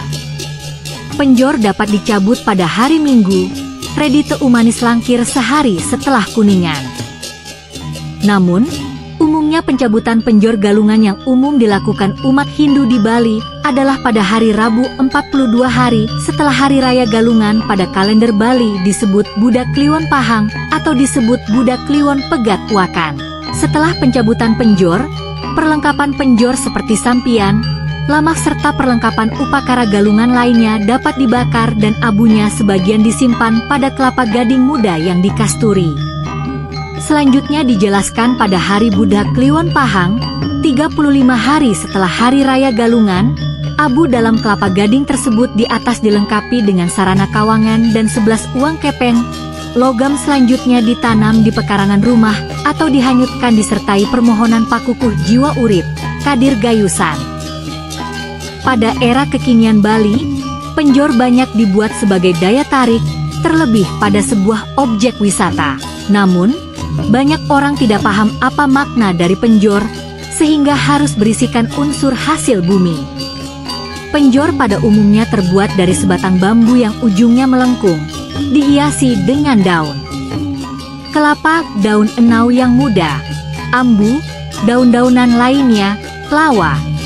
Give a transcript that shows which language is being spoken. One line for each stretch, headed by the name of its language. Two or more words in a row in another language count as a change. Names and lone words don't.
Indonesian: Penjor dapat dicabut pada hari Minggu, Redite Umanis Langkir sehari setelah Kuningan. Namun, umumnya pencabutan penjor Galungan yang umum dilakukan umat Hindu di Bali adalah pada hari Rabu 42 hari setelah Hari Raya Galungan pada kalender Bali disebut Buddha Kliwon Pahang atau disebut Buddha Kliwon Pegat Wakan. Setelah pencabutan penjor, perlengkapan penjor seperti sampian, lamah serta perlengkapan upakara Galungan lainnya dapat dibakar dan abunya sebagian disimpan pada kelapa gading muda yang dikasturi. Selanjutnya dijelaskan pada hari Buddha Kliwon Pahang, 35 hari setelah Hari Raya Galungan, abu dalam kelapa gading tersebut di atas dilengkapi dengan sarana kawangan dan 11 uang kepeng. Logam selanjutnya ditanam di pekarangan rumah atau dihanyutkan disertai permohonan
Balinese: pakukuh jiwa urip, kadir gayusan.
Indonesian: Pada era kekinian Bali, penjor banyak dibuat sebagai daya tarik, terlebih pada sebuah objek wisata. Namun, banyak orang tidak paham apa makna dari penjor, sehingga harus berisikan unsur hasil bumi. Penjor pada umumnya terbuat dari sebatang bambu yang ujungnya melengkung, dihiasi dengan daun kelapa, daun enau yang muda, ambu, daun-daunan lainnya, lawa.